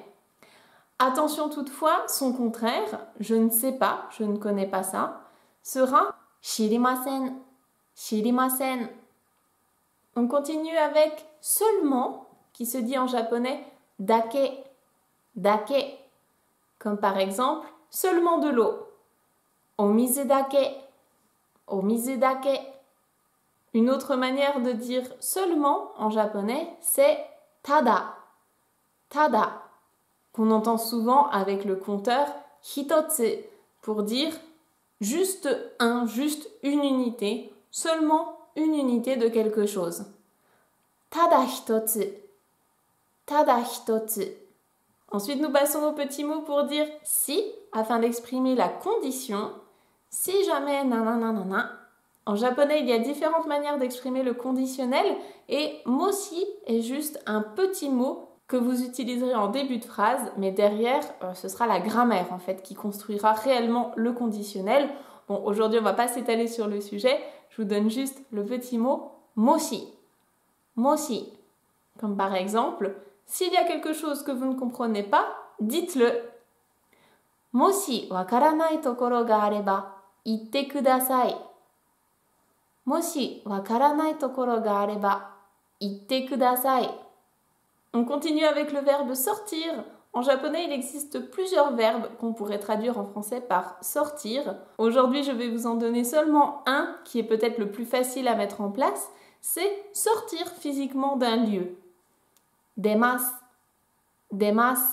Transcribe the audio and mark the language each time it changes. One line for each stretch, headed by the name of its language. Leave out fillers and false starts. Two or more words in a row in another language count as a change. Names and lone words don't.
French: Attention toutefois, son contraire, je ne sais pas, je ne connais pas ça, sera
Japanese: 知りません、知りません.
French: On continue avec seulement, qui se dit en japonais
Japanese: だけ、だけ.
French: Comme par exemple, seulement de l'eau.
Japanese: お水だけ、お水だけ.
French: Une autre manière de dire seulement en japonais, c'est
Japanese: ただ、ただ,
French: qu'on entend souvent avec le compteur hitotsu pour dire juste un, juste une unité, seulement une unité de quelque chose.
Japanese: ただ一つ、ただ一つ.
French: Ensuite, nous passons au petit mot pour dire si, afin d'exprimer la condition. Si jamais nananana. En japonais, il y a différentes manières d'exprimer le conditionnel et moshi est juste un petit mot que vous utiliserez en début de phrase, mais derrière, ce sera la grammaire en fait qui construira réellement le conditionnel. Bon, aujourd'hui, on ne va pas s'étaler sur le sujet. Je vous donne juste le petit mot moshi.
Japanese: Moshi.
French: Comme par exemple, s'il y a quelque chose que vous ne comprenez pas, dites-le.
Japanese: もし分からないところがあれば、言ってください. もし分からないところがあれば、言ってください.
French: On continue avec le verbe sortir. En japonais, il existe plusieurs verbes qu'on pourrait traduire en français par sortir. Aujourd'hui, je vais vous en donner seulement un qui est peut-être le plus facile à mettre en place. C'est sortir physiquement d'un lieu.
Japanese: 出ます、出ます.